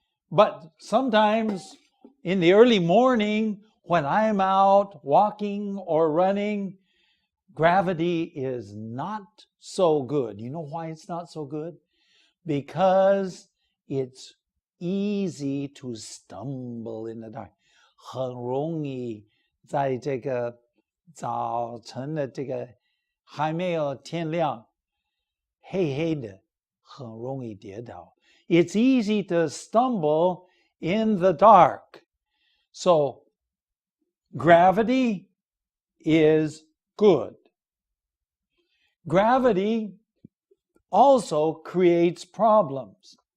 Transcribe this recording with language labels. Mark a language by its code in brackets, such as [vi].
[en] But sometimes in the early morning, when I'm out walking or running, gravity is not so good. You know why it's not so good? Because it's easy to stumble in the dark. [zh] 很容易在这个早晨的这个还没有天亮，黑黑的，很容易跌倒。 [en] It's easy to stumble in the dark. So, gravity is good. Gravity also creates problems.